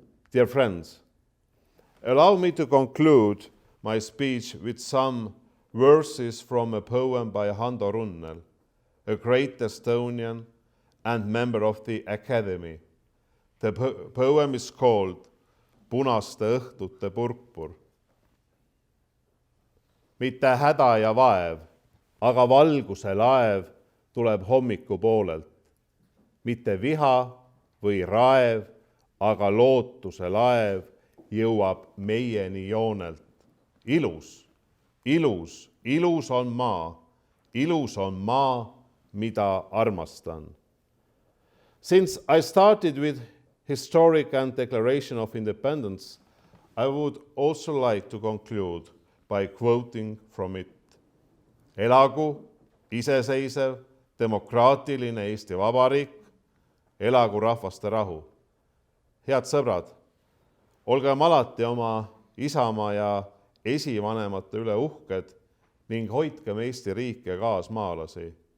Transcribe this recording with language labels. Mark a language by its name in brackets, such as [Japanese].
[English] Dear friends, allow me to conclude my speech with some verses from a poem by Hando Runnel, a great Estonian and member of the Academy. The poem is called Punaste õhtute purpur. [Estonian] Mitte häda ja vaev, aga valguse laev tuleb hommikupoolelt. Mitte viha või raev, aga lootuse laev jõuab meieni joonelt. Ilus, ilus, ilus on maa, mida armastan. [English] Since I started with historic and Declaration of Independence, I would also like to conclude by quoting from it. [Estonian] Elagu iseseisev, demokraatiline Eesti Vabariik, elagu rahvaste rahu. Head sõbrad, olgem alati oma isamaa ja esivanemate üle uhked ning hoidkem Eesti riiki ja kaasmaalasi.